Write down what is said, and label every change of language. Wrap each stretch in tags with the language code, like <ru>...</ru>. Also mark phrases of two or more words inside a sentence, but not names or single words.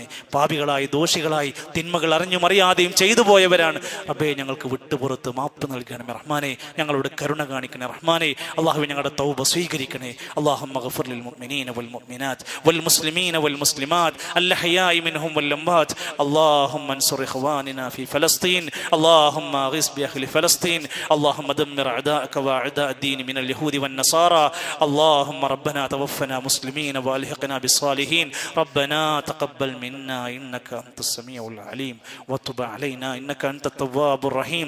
<ml>പാപികളായി ദോഷികളായി തിന്മകൾ അറിഞ്ഞും അറിയാതെയും ചെയ്തു പോയവരാണ് റബ്ബേ. ഞങ്ങൾക്ക് വിട്ടുപുറത്ത് മാപ്പ് നൽകണമേ റഹ്മാനെ. ഞങ്ങളോട് കരുണ കാണിക്കണേ റഹ്മാനെ. അല്ലാഹുവേ ഞങ്ങളുടെ തൗബ സ്വീകരിക്കണേ.</ml> <ar>اللهم اغفر للمؤمنين والمؤمنات والمسلمين والمسلمات الأحياء منهم والأموات. അല്ലാഹ് اللهم انصر إخواننا في فلسطين، اللهم أغث بأهل فلسطين، اللهم دمر أعداءك وأعداء الدين من اليهود والنصارى. اللهم ربنا توفنا مسلمين وألحقنا بالصالحين. ربنا تقبل منا إنك أنت السميع العليم، وتب علينا إنك أنت التواب الرحيم.</ar>